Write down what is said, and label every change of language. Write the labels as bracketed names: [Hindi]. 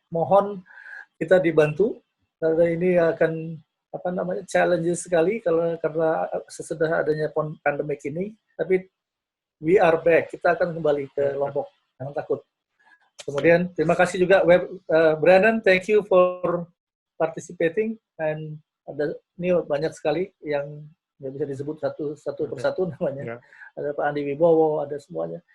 [Indonesian] Mohon kita dibantu karena ini akan challenges sekali karena sesudah adanya pandemik ini. Tapi [English] we are back. [Indonesian] Kita akan kembali ke Lombok. Jangan takut. Kemudian terima kasih juga Brandon. [English] Thank you for participating. [Indonesian] And ini banyak sekali yang nggak bisa disebut satu persatu namanya. Ada Pak Andi Wibowo, ada semuanya.